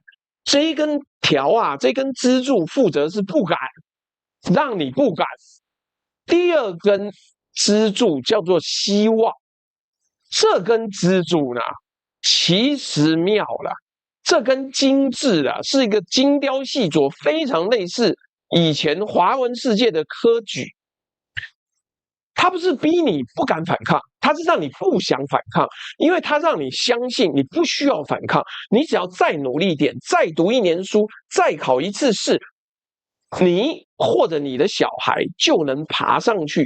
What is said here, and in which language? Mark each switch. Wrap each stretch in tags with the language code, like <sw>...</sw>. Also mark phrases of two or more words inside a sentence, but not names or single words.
<zh>這一根條啊，這根支柱負責是不敢，讓你不敢。第二根支柱叫做希望，這根支柱呢，其實妙了，這根精緻啊，是一個精雕細琢，非常類似以前華文世界的科舉。他不是逼你不敢反抗，他是讓你不想反抗，因為他讓你相信你不需要反抗，你只要再努力一點，再讀1年書，再考1次試，你或者你的小孩就能爬上去。</zh>